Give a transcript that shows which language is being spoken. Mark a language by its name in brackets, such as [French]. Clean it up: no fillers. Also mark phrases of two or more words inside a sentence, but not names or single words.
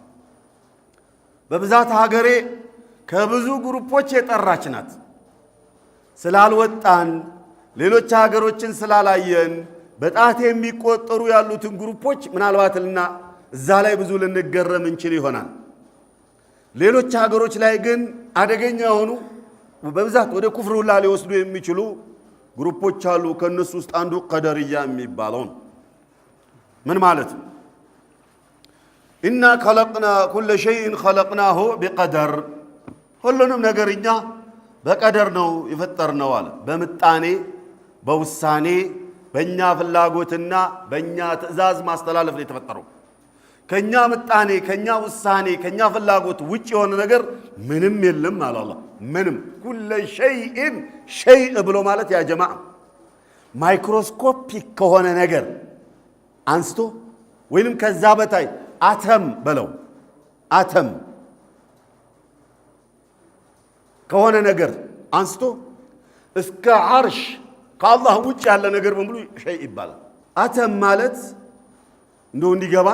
[Amharic] በብዛት ሀገሬ ከብዙ ግሩፖች የጠራች ናት ስላልወጣን ሌሎች ሀገሮችን ስላላየን በጣት የሚቆጠሩ ያሉትን ግሩፖች ምናልባትና እዛ ላይ ብዙ ልንገረም እንችል ይሆናል ሌሎች ሀገሮች ላይ ግን አደገኛ የሆኑ በብዛት ወደ ኩፍር ሁላ ሊወስዱ የሚችሉ ግሩፖች አሉ ከነሱ ውስጥ አንዱ ቀደርያ የሚባለው ምን ማለት ነው ኢና [Arabic] خلقنا كل شيء خلقناه بقدر [Amharic] ሁሉንም ነገርኛ በቀደር ነው የፈጠርነው አለ በምጣኔ በውሳኔ በእኛ ፍላጎትና በእኛ ትእዛዝ ማስተላለፍ ነው የተፈጠረው ከኛ ምጣኔ ከኛ ውሳኔ ከኛ ፍላጎት ውጪ የሆነ ነገር ምንም የለም አለ አላህ ምንም [Arabic] كل شيء شيء [Amharic] ብሎ ማለት ያ ጀማዓ ማይክሮስኮፒክ ከሆነ ነገር አንስቶ ወይንም ከዛ በታይ አተም በለው አተም ከሆነ ነገር አንስቶ እስከ አርሽ ከአላህ ውጭ ያለ ነገር በሙሉ ሸይ ይባላል አተም ማለት እንደው እንዲገባን